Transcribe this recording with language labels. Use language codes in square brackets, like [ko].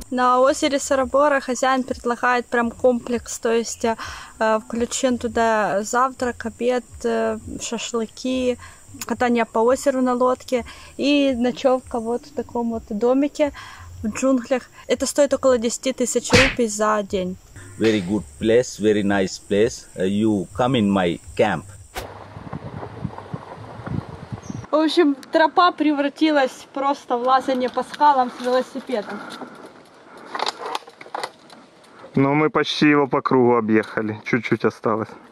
[ru] На озере Сорабора хозяин предлагает прям комплекс, то есть включен туда завтрак, обед, шашлыки, катание по озеру на лодке и ночевка вот в таком вот домике в джунглях. Это стоит около 10 тысяч рупий за день. [en] Very good place, very nice place. You come in my camp. [ru] В общем, тропа превратилась просто в лазание по скалам с велосипедом. Но мы почти его по кругу объехали. Чуть-чуть осталось.